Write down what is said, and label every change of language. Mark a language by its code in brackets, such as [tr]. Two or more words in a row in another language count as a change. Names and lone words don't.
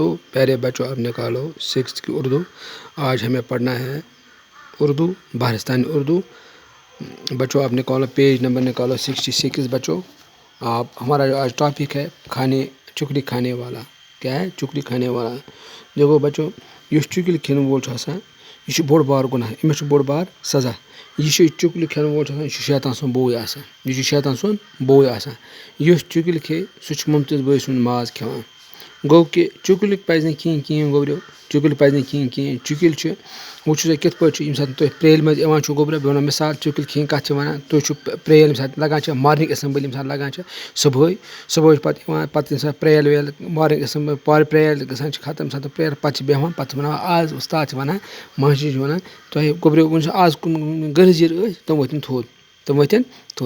[ur] پیارے بچوں اب نکالو 6th کی اردو. آج ہمیں پڑھنا ہے اردو بہارستانی اردو. بچوں آپ نکالو [en] page number [ur] نکالو 66. بچوں آپ ہمارا آج ٹاپک ہے کھانے چکلی کھانے والا. کیا ہے چکلی کھانے والا؟ دیکھو بچوں [ks] یہ چکلی کھیون وول یہ بوڑ بار گناہ امس بوڑ بار سزا. یہ چکلی کھیون وول یہ شیطان سن بوے آسان. یہ شیطان سن بوے آسان. اس چکلی کھے سہ ممتاز بھائی سن ماز کھیوان. گو کہ چکلی پزِ نہٕ کِہیٖنۍ گوبریو. چکلی پزِ نہٕ کِہیٖنۍ. چکل چھُ وٕچھو تُہۍ کِتھ پٲٹھۍ چھُ ییٚمہِ ساتہٕ تُہۍ پرٛیل منٛز یِوان چھُ گوبریو بہٕ وَنو مِثال چکل کھیٚنۍ کَتھ چھِ وَنان. تُہۍ چھُو پرٛیل ییٚمہِ ساتہٕ لگان چھِ [en] morning assembly [ks] ییٚمہِ ساتہٕ لگان چھِ صُبحٲے چھِ پَتہٕ یِوان پَتہٕ ییٚمہِ ساتہٕ پرٛیل ویل [en] morning assembly [ks] پرٛیل گژھان چھِ ختم ییٚمہِ ساتہٕ پرٛیل پَتہٕ چھِ بیٚہوان پَتہٕ چھِ وَنان آز اُستاد چھِ وَنان ماشٹر چھِ وَنان تۄہہِ گوبریو وٕنۍ چھُ آز کُن گٔرٕزیٖر ٲسۍ تِم ؤتھِنۍ تھوٚد تِم ؤتھِنۍ تھوٚد.